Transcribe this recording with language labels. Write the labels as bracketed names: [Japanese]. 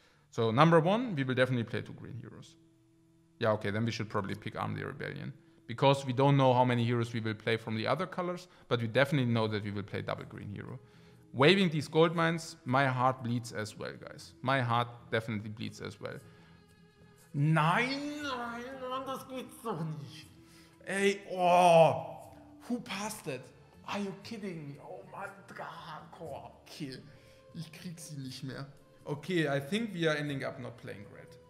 [English] So number 1, we will definitely play 2 green heroes. Yeah, okay, then we should probably pick Arm the Rebellion. Because we don't know how many heroes we will play from the other colors, but we definitely know that we will play double green hero. Waving these gold mines, my heart bleeds as well, guys. My heart definitely bleeds as well. [German] Nein, das geht's doch nicht. [English] Ey, oh, who passed that? Are you kidding me? Oh my god, [German] okay. Ich krieg sie nicht mehr. [English] Okay, I think we are ending up not playing red.